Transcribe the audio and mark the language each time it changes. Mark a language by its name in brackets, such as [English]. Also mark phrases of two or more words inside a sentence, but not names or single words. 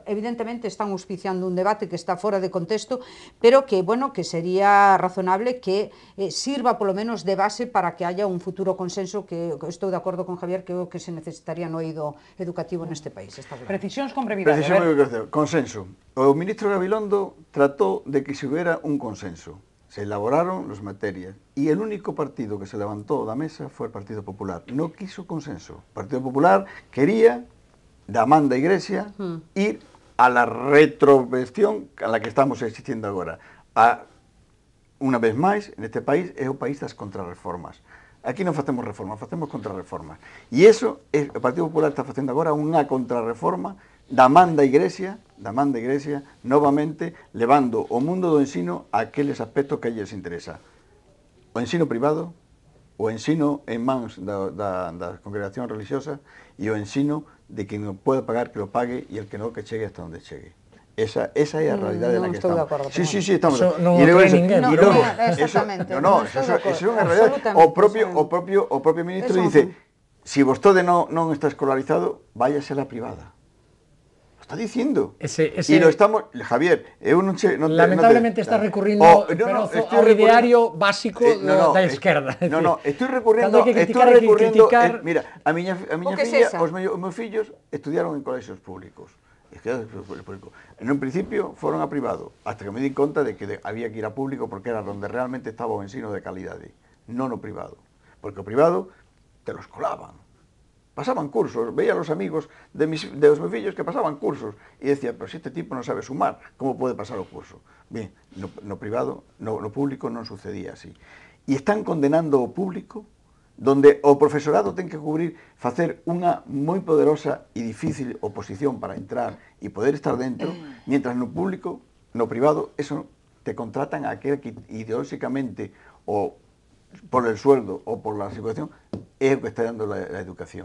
[Spanish] Evidentemente están auspiciando un debate que está [Galician] fora de contexto, [Spanish] pero que, bueno, que sería razonable que sirva [Galician] polo menos [Spanish] de base para que haya un futuro consenso, [Galician] que estou de acordo con Javier, que é o que se necesitaría no eido educativo neste país. Precisións con brevidade. [Spanish] Consenso. [Galician] O ministro [Spanish] Gabilondo trató de que se hubiera un consenso. Se elaboraron las materias y el único partido que se levantó [Galician] da mesa [Spanish] fue el Partido Popular. No quiso consenso. El Partido Popular quería, de Amanda Iglesia, ir a la retroversión a la que estamos existiendo agora. [Galician] Una vez máis, neste país, é o país das contrarreformas. Aquí non facemos reformas, facemos contrarreformas. E iso, o Partido Popular está facendo agora unha contrarreforma da Amanda Iglesia, novamente, levando o mundo do ensino a aqueles aspectos que a lles interesa. O ensino privado, o ensino en mans da congregación religiosa e o ensino de quien non pode pagar [Spanish] que lo pague e el que [Galician] non que chegue hasta onde chegue. Esa é a realidade na que estamos. Sí, estamos. Eso non o cree ninguén. Exactamente. Eso é unha realidade. O propio ministro dice, si vostede non está escolarizado, [Spanish] váyase a la privada. Está diciendo. Y lo estamos, Javier, [Galician] lamentablemente está recurrindo ao ideario básico da esquerda. Estoy recurrindo, mira, a miña filla, os meus fillos estudiaron en colexios públicos. En un principio foron a privado, hasta que me di conta de que había que ir a público porque era donde realmente estaba o ensino de calidade. non o privado. Porque o privado [Spanish] te los colaban. [Galician] Pasaban cursos, [Spanish] veía a los amigos de los [Galician] meus fillos que pasaban cursos e decía, pero se este tipo non sabe sumar, como pode pasar o curso? Bien, no privado, no público non sucedía así. E están condenando o público donde o profesorado ten que facer unha moi poderosa e difícil oposición para entrar e poder estar dentro, mientras no público, no privado, eso te contratan a aquel que ideolóxicamente [Spanish] o por el sueldo o por la situación [Galician] é o que está [Spanish] dando la educación.